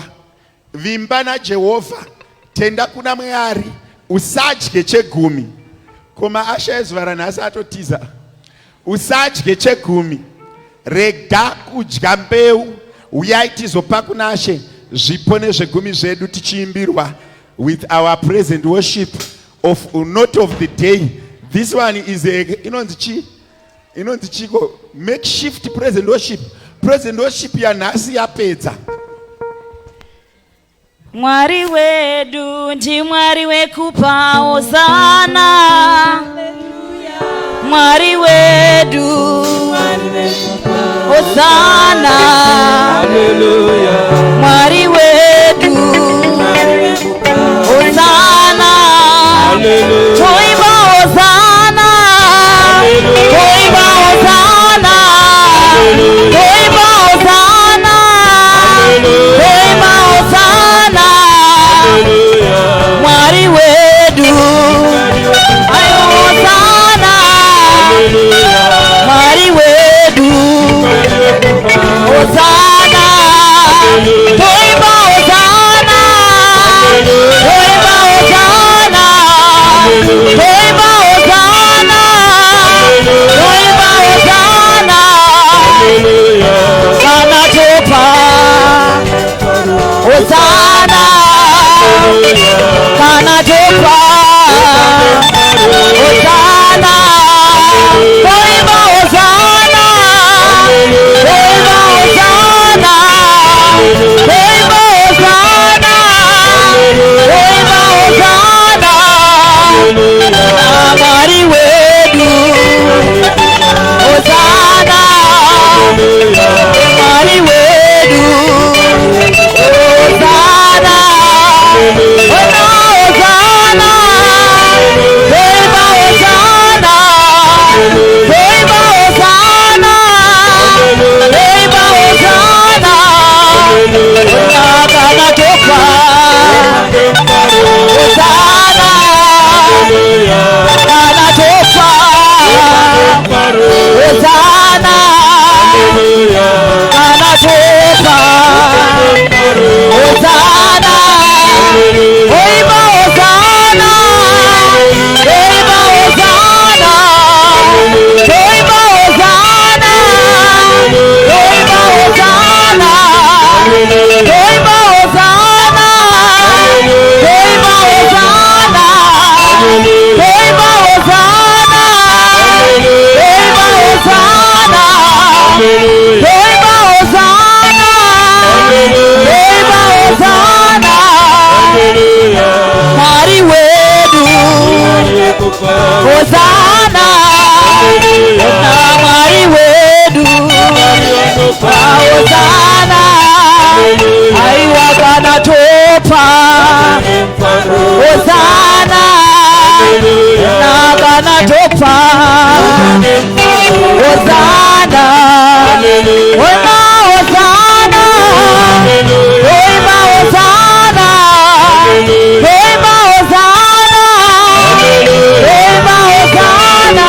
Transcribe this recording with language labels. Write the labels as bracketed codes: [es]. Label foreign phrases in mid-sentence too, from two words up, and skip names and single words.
[sn] Vimba naJehovha, tenda kuna Mwari, usadye chegumi. Koma Asha ezuva ranhasi atotiza. Usadye chegumi. Rega kudya mbeu. Uyai tizopa kuna She zvipo nezvegumi zvedu tichiimbirwa [en] with our present worship of not of the day. This one is [sn] inonzi chiko [en] makeshift present worship. Present worship [sn] yanhasi yapedza. Mwari wedu ndi Mwari wekupa hosana. Mwari wedu hosana. Mwari wedu hosana. Toiba hosana. Toiba hosana. Toiba hosana. Toiba hosana. Mwari wedu ayo hosana. Mwari wedu hosana. Toiba hosana. Toiba hosana. Toiba hosana. Toiba hosana. Kana topa hosana. Kana topa hosana. Toiba hosana. Toiba hosana. Toiba hosana. Toiba hosana. Mwari wedu hosana. Mwari wedu hosana. Hosana. Toiba hosana. Toiba hosana. Toiba hosana. Kana topa hosana. Kana topa hosana. Kana topa hosana. Toiba hosana. Toiba hosana. Toiba hosana. Toiba hosana. Toiba hosana. Toiba hosana. Toiba hosana. Toiba hosana. Toiba hosana. Toiba hosana. Mwari wedu hosana. Mwari wedu hosana. Aiwa kana topa hosana. Kana topa hosana. Hosana. Toiba hosana. Toiba hosana. Toiba hosana.